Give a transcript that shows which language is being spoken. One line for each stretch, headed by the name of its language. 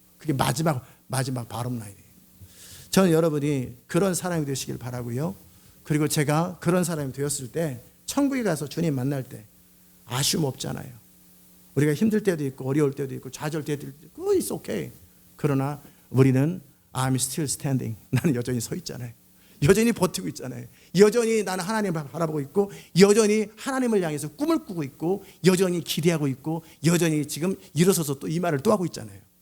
Korean: 그게 마지막 바람 나이에요. 저는 여러분이 그런 사람이 되시길 바라고요. 그리고 제가 그런 사람이 되었을 때 천국에 가서 주님 만날 때 아쉬움 없잖아요. 우리가 힘들 때도 있고 어려울 때도 있고 좌절 때도 있고
English: it's okay.
Korean: 그러나 우리는
English: I'm still standing.
Korean: 나는 여전히 서 있잖아요. 여전히 버티고 있잖아요. 여전히 나는 하나님을 바라보고 있고 여전히 하나님을 향해서 꿈을 꾸고 있고 여전히 기대하고 있고 여전히 지금 일어서서 또 이 말을 또 하고 있잖아요.